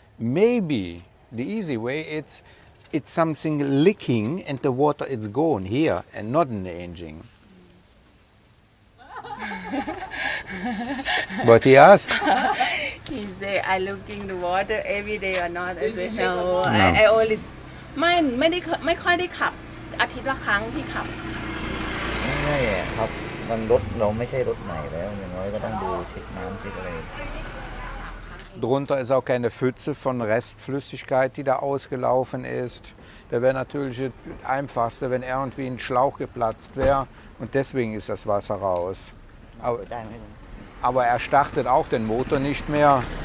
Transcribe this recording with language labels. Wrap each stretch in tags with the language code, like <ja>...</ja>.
<en>Maybe the easy way it's something leaking and the water is gone here and not in the engine. But he asked. He say I looking the water every day or not. I say no. No. I only</en> <th>ไม่ค่อยได้ขับอาทิตย์ละครั้งที่ขับ ไม่ครับมันรถเราไม่ใช่รถใหม่แล้วอย่างน้อยก็ต้องดูเช็คน้ำเช็คอะไร</th> <de>Drunter ist auch keine Pfütze von Restflüssigkeit, die da ausgelaufen ist. Da wäre natürlich das Einfachste, wenn irgendwie ein Schlauch geplatzt wäre und deswegen ist das Wasser raus.</de> <th>ได้ไหม</th> <de>Aber er startet auch den Motor nicht mehr.</de>